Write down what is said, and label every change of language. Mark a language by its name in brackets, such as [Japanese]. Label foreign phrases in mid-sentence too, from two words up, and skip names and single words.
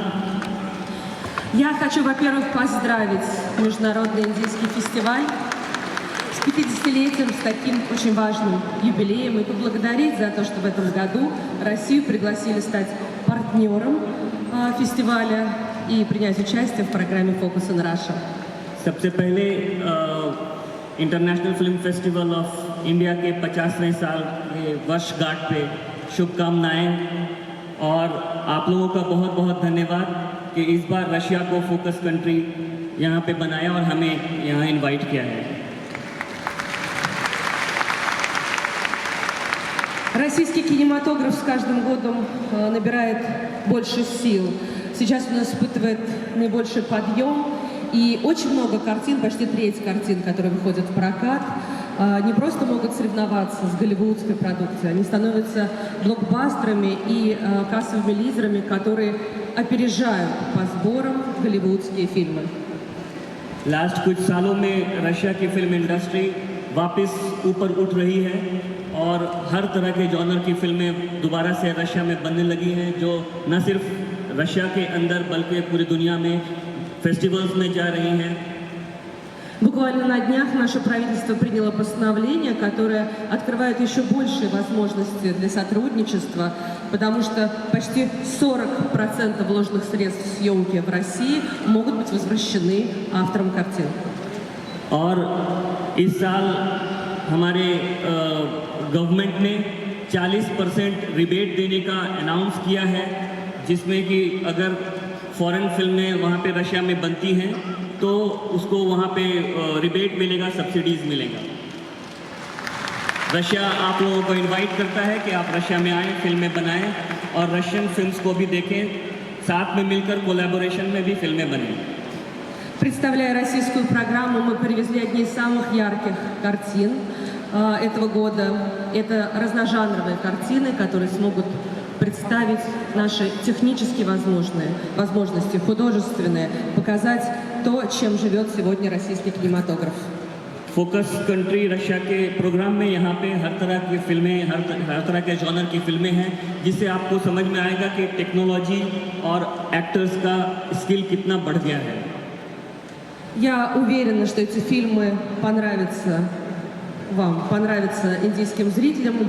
[Russian] Я хочу, во-первых, поздравить Международный индийский фестиваль с 50-летием, с таким очень важным юбилеем и поблагодарить за то, что в этом году Россию пригласили стать партнером фестиваля и принять участие в программе Focus on Russia. [Hindi] सबसे पहले इंटरनेशनल फिल्म फेस्टिवल ऑफ इंडिया के 50वें साल के वर्षगांठ पे शुभकामनाएं और आप लोगों का बहुत बहुत धन्यवाद कि इस बार रशिया को [English] focus country [Hindi] यहाँ पे बनाया और हमें यहाँ इनवाइट किया है. [Russian] Российский кинематограф с каждым годом набирает больше сил. Сейчас он испытывает наибольший подъем. И очень много картин, почти треть картин, которые выходят в прокат, не просто могут соревноваться с голливудской продукцией, они становятся блокбастерами и кассовыми лидерами, которые опережают по сборам голливудские фильмы. [Hindi] लास्ट कुछ सालों में रशिया की फिल्म इंडस्ट्री वापस ऊपर उठ रही है और हर तरह के जॉनर की फिल्में दोबारा से रशिया में बनने लगी हैं, जो न सिर्फ रशिया के अंदर बल्कि पूरी दुनिया में फेस्टिवल्स में जा रही हैं. [Russian] Буквально на днях наше правительство приняло постановление, которое открывает еще большие возможности для сотрудничества, потому что почти 40% вложенных средств в съемки в России могут быть возвращены авторам картин. [Hindi] और इस साल हमारे गवर्नमेंट ने 40% रिबेट देने का अनाउंस किया है, जिसमें कि अगर फॉरेन फिल्में वहाँ पे रशिया में बनती हैं तो उसको वहाँ पे रिबेट मिलेगा, सब्सिडीज़ मिलेगा। रशिया आप लोगों को इनवाइट करता है कि आप रशिया में आएँ, फिल्में बनाएं और [English] Russian films [Hindi] को भी देखें, साथ में मिलकर कोलैबोरेशन में भी फिल्में बनें। [Russian] Представляя российскую программу, мы привезли одни из самых ярких картин этого года. Это разножанровые картины, которые смогут представить наши технически возможности, художественные, показать то, чем живет сегодня российский кинематограф. [English] focus country [Hindi] रशिया के प्रोग्राम में यहाँ पे हर तरह की फिल्में, हर तरह के जॉनर की फिल्में हैं, जिससे आपको समझ में आएगा कि टेक्नोलॉजी और एक्टर्स का स्किल कितना बढ़ गया है। [Russian] Я уверена, что эти фильмы понравятся вам, понравятся индийским зрителям.